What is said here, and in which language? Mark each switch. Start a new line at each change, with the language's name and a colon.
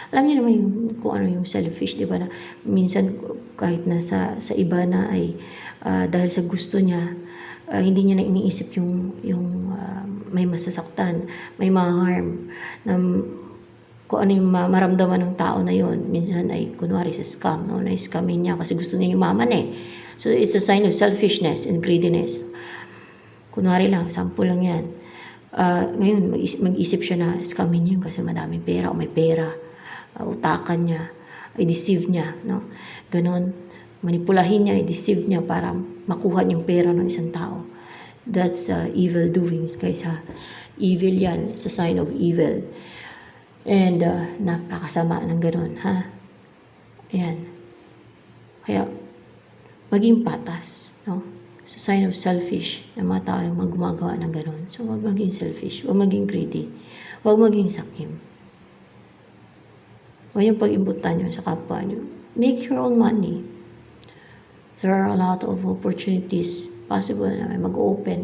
Filipino: Alam niyo naman kung ano yung selfish, di ba? Na minsan, kahit na sa iba na ay dahil sa gusto niya, hindi niya na iniisip yung may masasaktan, may ma-harm, na kung ano yung maramdaman ng tao na yon. Minsan ay kunwari sa scam, no? Na-scamin niya kasi gusto niya yumaman eh.
English: So, it's a sign of selfishness and greediness.
Filipino: Kunwari lang, sample lang yan. Ngayon, mag-isip siya na scamin niya kasi madaming pera o may pera. Utakan niya, i-deceive niya, no? Ganon, manipulahin niya, i-deceive niya para makuha yung pera ng isang tao.
English: That's evil doings, guys, ha?
Filipino: Evil yan.
English: It's a sign of evil.
Filipino: And napakasama ng ganon, ha? Ayan. Kaya, maging patas, no?
English: It's a sign of selfish
Filipino: na mga tao yung gumagawa ng ganun. So, huwag maging selfish. Huwag maging greedy. Huwag maging sakim. Huwag yung pag-imbutan nyo sa kapwa nyo.
English: Make your own money. There are a lot of opportunities possible
Filipino: na may mag-open.